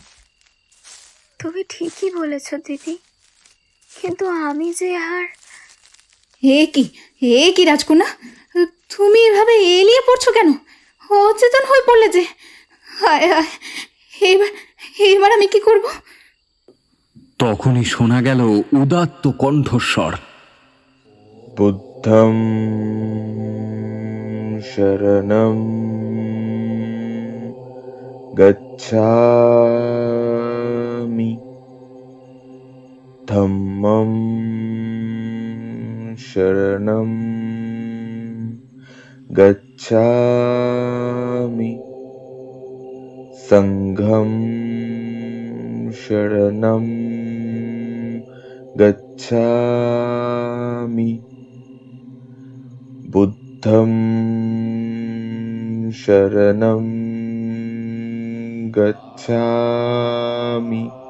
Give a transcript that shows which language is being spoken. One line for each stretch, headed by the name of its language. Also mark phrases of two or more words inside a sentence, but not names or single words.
Bangla: তুমি ঠিকই বলেছ দিদি, কিন্তু আমি যে আর... হে কি রাজকন্যা, তুমি এভাবে এলিয়ে পড়ছো কেন? অচেতন হয়ে পড়লে যে। হায় হায়, এবার আমি কি করব? তখনই শোনা গেল উদাত্ত কণ্ঠস্বর,
Pali: বুদ্ধং শরণং গচ্ছামি, ধম্মং শরণং গচ্ছামি, সংঘং শরণং গচ্ছামি, বুদ্ধং শরণং গচ্ছামি।